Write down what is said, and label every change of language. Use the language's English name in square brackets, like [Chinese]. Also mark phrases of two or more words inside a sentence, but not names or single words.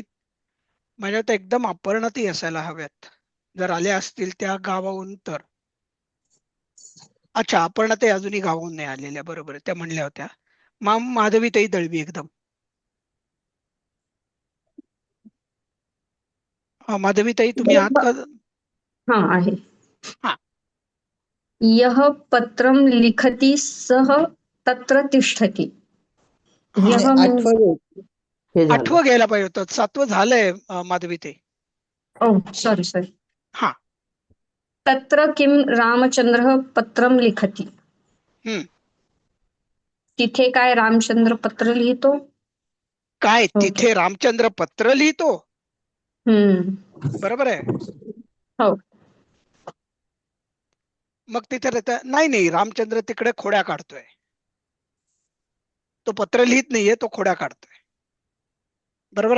[Marathi] माझ्या तर एकदम अपर्णाताई असायला हव्यात, जर आल्या असतील त्या गावाहून तर. अच्छा, अपर्णाताई अजूनही गावाहून नाही आलेल्या, बरोबर आहे, त्या म्हणल्या होत्या. माधवीताई दळवी एकदम. माधवीताई तुम्ही आहात का? हाँ आहे. हा. [Sanskrit] यह पत्रम लिखति सह तत्र तिष्ठति. [Marathi] हा. [Sanskrit] यह [Marathi] नाही, means- आठवं. हे झालं. 8वं घ्यायला पाहिजे होतं, 7वं झालंय माधवीताई. [English] oh sorry sorry. [Marathi] हा. [Sanskrit] तत्र किम रामचंद्र पत्रम लिखति. हम्म. [Marathi] तिथे काय रामचंद्र पत्र लिहितो. काय Okay. तिथे रामचंद्र पत्र लिहितो, बरोबर आहे. हो. मग तिथे नाही रामचंद्र तिकडे खोड्या काढतोय, तो पत्र लिहित नाहीये, तो खोड्या काढतोय, बरोबर आहे.